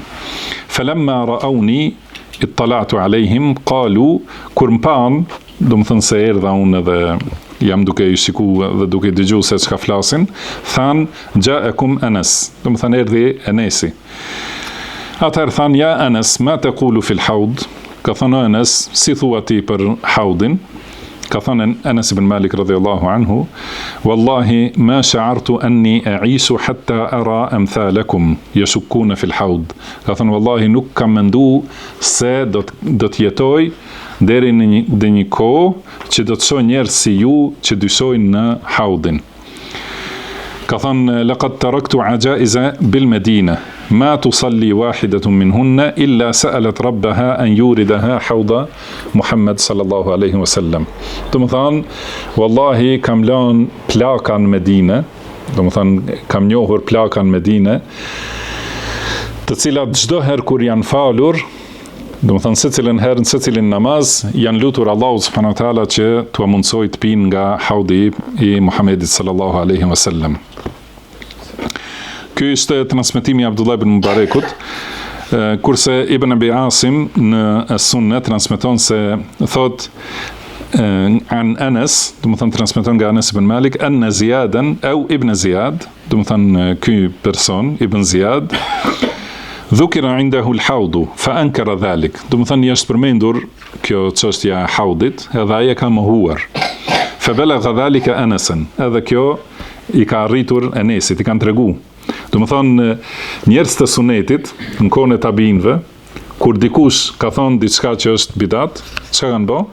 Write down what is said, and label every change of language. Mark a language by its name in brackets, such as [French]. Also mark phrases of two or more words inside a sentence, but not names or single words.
[Arabic] فلما رأوني اطلعت عليهم قالوا, [Albanian] kur më pan, domethënë se erdha unë edhe jam duke i shikuar dhe duke dëgjuar se çka flasin, than ja'akum Anas, domethënë erdhi Anasi. Atëherë than ja Anas, [Arabic] ما تقول في الحوض, [Albanian] ka thënë Anas, si thua ti për haudin? Ka thënë [Arabic] Anas ibn Malik رضي الله عنه، والله ما شعرت أني أعيش حتى أرى أمثالكم يشكون في الحوض. [Albanian] Ka thënë wallahi nuk kam mendu se do të jetoj deri në një kohë që do të shoh njerëz si ju që dyshojnë në haudin. Ka thënë [Arabic] لقد تركت عجائز بالمدينة ما تصلي واحدة منهن إلا سألت ربها أن يوردها حوض محمد صلى الله عليه وسلم. [Albanian] Domethënë wallahi kam lënë plakan në Medinë, domethënë kam njohur plakan në Medinë, të cilat çdo herë kur janë falur, domethënë secilën herë, secilin namaz, janë lutur Allahu [Arabic] سبحانه وتعالى [Albanian] që t'u mundsoj të pinë nga haudi i Muhamedit [Arabic] صلى الله عليه وسلم. [Albanian] Ky ishte transmetimi i Abdullah ibn Mubarakut, kurse Ibn Abi Asim në Sunne transmeton se thot an Anas, domethënë transmeton nga Anas ibn Malik, [Arabic] أن زيادا أو ابن زياد, [Albanian] domethënë ky person [Arabic] Ibn Ziyad, ذكر عنده الحوض فأنكر ذلك, [Albanian] domethënë është përmendur kjo çështja e haudit, edhe ai e ka mohuar. [Arabic] فبلغ ذلك أنسا, [Albanian] edhe kjo i ka arritur Anasit, i kanë tregu. Domethënë njerëz të sunetit në kohën e tabinëve, kur dikush ka thonë diçka që është bidat, çka kanë bë?